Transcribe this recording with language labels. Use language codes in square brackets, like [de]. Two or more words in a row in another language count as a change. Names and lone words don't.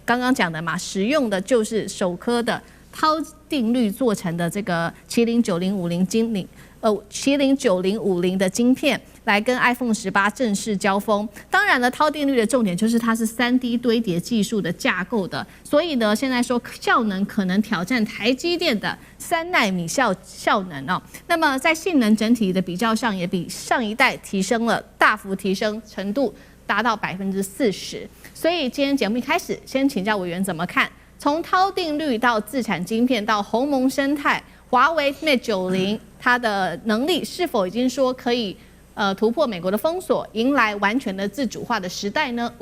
[zh] 剛剛講的嘛，使用的就是首顆的韜定律做成的這個麒麟9050的晶片，來跟 iPhone 18正式交鋒。當然了，韜定律的重點就是它是3D 堆疊技術的架構的，所以呢，現在說效能可能挑戰台積電的3奈米效能哦。那麼在性能整體的比較上，也比上一代提升了，大幅提升程度達到40%。所以今天節目一開始，先請教委員怎麼看？從韜定律到自產晶片到鴻蒙生態，華為 Mate 90它的能力是否已經說可以突破美國的封鎖，迎來完全的自主化的時代呢？